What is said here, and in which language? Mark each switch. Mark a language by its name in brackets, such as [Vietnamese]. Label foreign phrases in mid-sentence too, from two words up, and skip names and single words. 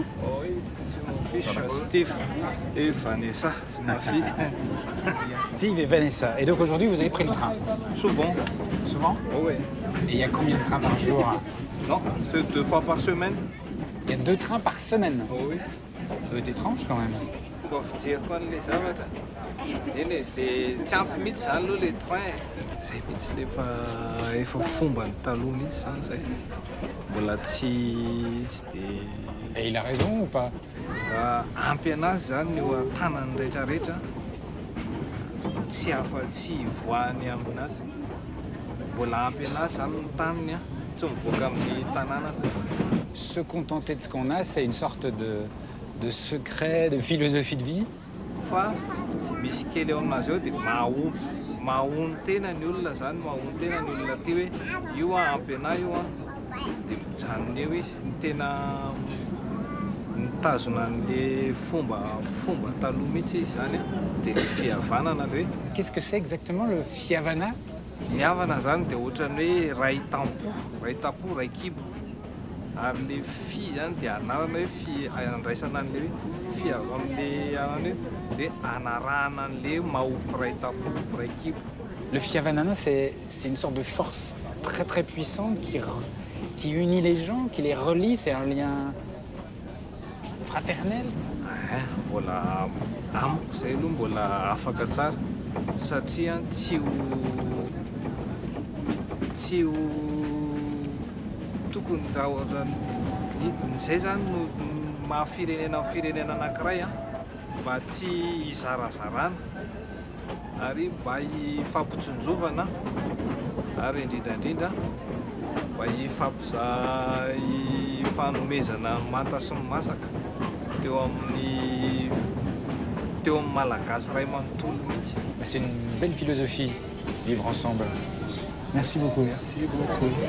[French] Oui, c'est mon fils Steve et Vanessa, c'est ma fille. Steve et Vanessa. Et donc aujourd'hui, vous avez pris le train? Souvent. Souvent? Oui. Et il y a combien de trains par jour? Non, c'est 2 fois par semaine. Il y a 2 trains par semaine? Oui. Ça doit être étrange quand même. [Malagasy] Fomba fijeriko an'le zavatra. Eny e, dia tsy ampy mihitsy zany aloha le train. Zay mihitsy efa fomba ny taloha mihitsy zany zay. Mbola tsy dia... [French] Et il a raison ou pas? [Malagasy] Ampy anazy zany eo an-tanany rehetrarehetra. Tsy afa-tsy voany aminazy. Mbola ampy anazy zany ny taniny a. Tsy mivoaka amin'ny tanàna. [French] Se contenter de ce qu'on a, c'est une sorte de secret, de philosophie de vie. [Malagasy] Fa sy misy kely eo aminazy eo dia mahony tena ny olona zany, mahony tena ny olona ty hoe io a ampy anahy io a, dia mijanona eo izy ny tena mitazona an'le fomba taloha mihitsy izy zany a, dia le fihavanana le hoe. [French] Qu'est-ce que c'est exactement le fiavana? [Malagasy] Fihavana zany dia ohatran'ny hoe ray tampo, ray kibo. Ary le fi zany dia anarana hoe andraisana an'le hoe fiava amin'le anany hoe dia anarahana an'le mahopy ray tampo, ray kibo. [French] Le fiavanana, c'est une sorte de force très très puissante qui unit les gens, qui les relie, c'est un lien fraternel. [Malagasy] Mbola amiko zay aloha mbola afaka tsara satria tsy ho tokony raha ohatra zay zany no mahafirenena amin'ny firenena anankiray a mba tsy hizarazarana ary mba hifampitsonjovana ary indrindrandrindra mba hifanomezana manta sy masaka teo amin'ny malagasy ray manontolo mihitsy. [French] C'est une belle philosophie, vivre ensemble. Merci beaucoup. Merci beaucoup.